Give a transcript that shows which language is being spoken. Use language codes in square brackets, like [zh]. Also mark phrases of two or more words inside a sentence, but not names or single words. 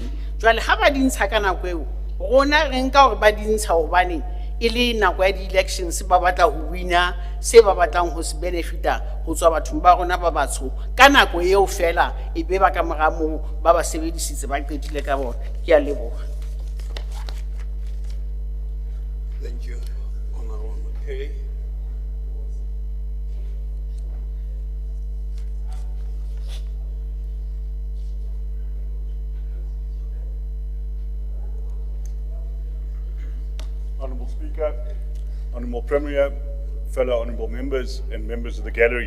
[st] Jwale ha ba di ntsha ka nako eo rona re nka hore ba di ntsha hobane e le nako ya [en] di elections [st] ba batla ho wina se ba batlang ho se benefita ho tswa bathong ba rona ba batsho ka nako eo fela e be ba ka mora moo ba ba sebedisitse ba qetile ka bona. Ke a leboha. [en] Thank you, Honorable McKay. Honourable Speaker, Honourable Premier, fellow honourable members and members of the gallery.